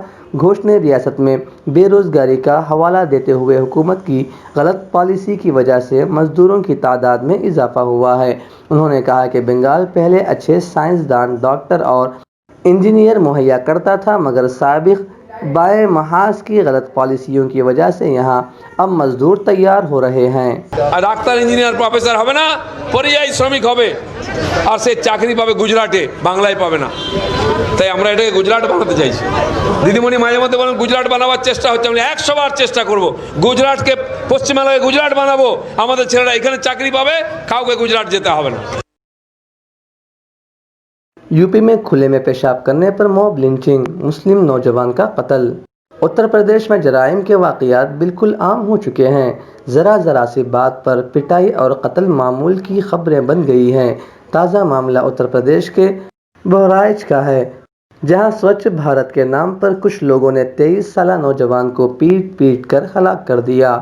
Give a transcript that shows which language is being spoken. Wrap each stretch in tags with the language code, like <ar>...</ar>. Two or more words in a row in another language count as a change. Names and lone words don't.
<ur>گھوش نے ریاست میں بے روزگاری کا حوالہ دیتے ہوئے حکومت کی غلط پالیسی کی وجہ سے مزدوروں کی تعداد میں اضافہ ہوا ہے۔ انہوں نے کہا کہ بنگال پہلے اچھے سائنسدان، ڈاکٹر اور انجینئر مہیا کرتا تھا، مگر سابق بائیں محاذ کی غلط پالیسیوں کی وجہ سے یہاں اب مزدور تیار ہو رہے ہیں۔</ur> <bn>ডাক্তার ইঞ্জিনিয়ার প্রফেসর হবে না, পরিযায়ী শ্রমিক হবে, আর সে চাকরি পাবে গুজরাটে, বাংলায় পাবে না। তাই আমরা এটাকে গুজরাট বানাতে চাইছি। দিদিমণি মাঝে মধ্যে বলেন গুজরাট বানাবার চেষ্টা হচ্ছে, আমি 100 বার চেষ্টা করব গুজরাটকে, পশ্চিমবাংলাকে গুজরাট বানাবো, আমাদের ছেলেরা এখানে চাকরি পাবে, কাউকে গুজরাট যেতে হবে না।</bn> <ur>یوپی میں کھلے میں پیشاب کرنے پر موب لنچنگ، مسلم نوجوان کا قتل۔ اتر پردیش میں جرائم کے واقعات بالکل عام ہو چکے ہیں۔ ذرا سی بات پر پٹائی اور قتل معمول کی خبریں بن گئی ہیں۔ تازہ معاملہ اتر پردیش کے بہرائچ کا ہے، جہاں سوچھ بھارت کے نام پر کچھ لوگوں نے 23 سالہ نوجوان کو پیٹ کر ہلاک کر دیا۔</ur>